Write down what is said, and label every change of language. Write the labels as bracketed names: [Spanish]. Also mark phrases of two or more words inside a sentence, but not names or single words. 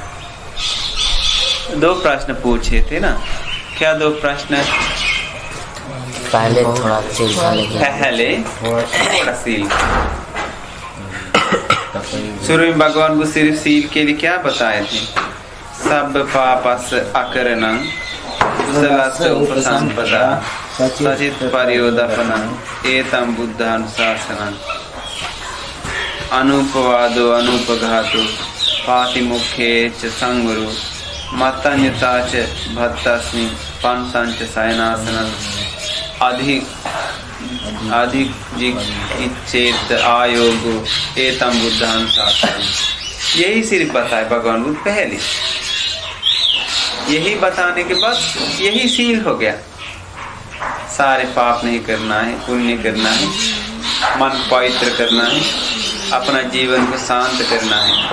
[Hindi] 2 प्रश्न पूछे थे ना, क्या 2 प्रश्न? पहले थोड़ा सील था, पहले थोड़ा सील। शुरू में भगवान को सिर्फ सील के लिए क्या बताए थे? [Pali] सब पापस अकरणं कुशलस्य उपसंपदा सचित परियोदपनं एतं बुद्धानुशासनं अनुपवादो अनुपघातो पातिमुख्ये च संगुरु मतन्यता च भक्तस्मि पंचंच शयनासनं अधिक आयोगो एतं बुद्धानुशासनं। [Hindi] यही सिर्फ बताए भगवान बुद्ध पहले। यही बताने के बाद यही सील हो गया। सारे पाप नहीं करना है, पुण्य करना है, मन पवित्र करना है, अपना जीवन को शांत करना है।